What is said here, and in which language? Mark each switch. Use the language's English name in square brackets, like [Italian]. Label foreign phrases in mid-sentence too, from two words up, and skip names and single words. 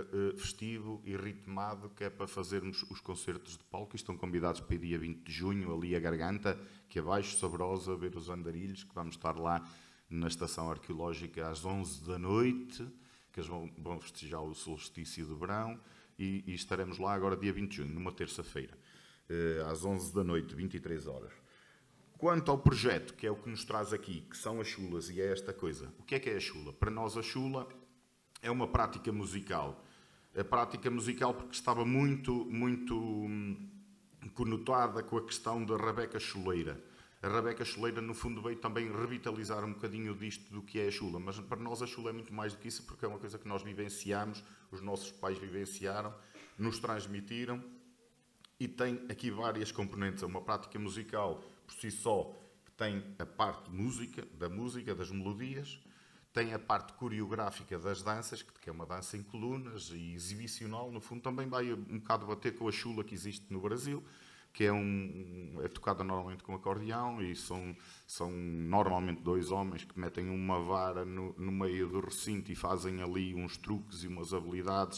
[Portuguese] festivo e ritmado, que é para fazermos os concertos de palco, que estão convidados para o dia 20 de junho, ali a Garganta, que abaixo, Sabrosa, ver os andarilhos, que vamos estar lá na estação arqueológica às 11 da noite, que eles vão festejar o solstício de verão, e estaremos lá agora dia 20 de junho, numa terça-feira, às 11 da noite, 23 horas. Quanto ao projeto, que é o que nos traz aqui, que são as chulas, e é esta coisa. O que é a chula? Para nós a chula é uma prática musical. A prática musical porque estava muito conotada com a questão da rabeca chuleira. A rabeca chuleira, no fundo, veio também revitalizar um bocadinho disto do que é a chula, mas para nós a chula é muito mais do que isso, porque é uma coisa que nós vivenciamos, os nossos pais vivenciaram, nos transmitiram, e tem aqui várias componentes. É uma prática musical por si só, que tem a parte da música, das melodias, tem a parte coreográfica das danças, que é uma dança em colunas e exibicional, no fundo também vai um bocado bater com a chula que existe no Brasil, que é tocada normalmente com acordeão, e são normalmente dois homens que metem uma vara no meio do recinto e fazem ali uns truques e umas habilidades.